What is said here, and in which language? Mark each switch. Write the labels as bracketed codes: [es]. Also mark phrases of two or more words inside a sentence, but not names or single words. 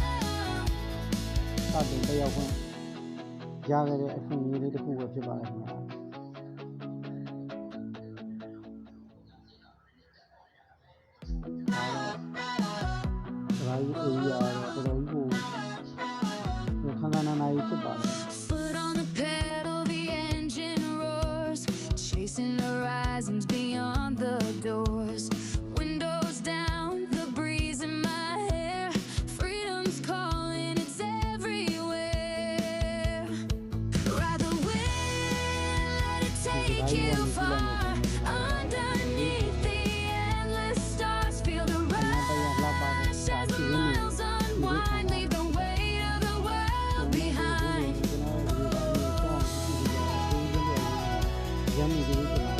[my] တင်တက်ရောက်ခွင့်ရခဲ့တဲ့အခွင့်အရေးလေးတစ်ခုပဲဖြစ်ပါတယ်ခင်ဗျာ။ဒါကြီးအေးရတော့တော်တော်ကြီးကိုခန်းခန်းနာနာကြီးဖြစ်ပါတယ်။ [en] Chasing horizons beyond the doors. Windows down, the breeze in my hair. Freedom's calling, it's everywhere. Ride the wind, let it take you far. Underneath the endless stars, feel the rush as the miles unwind. Leave the weight of the world behind. [my] ရမ်းနေတယ်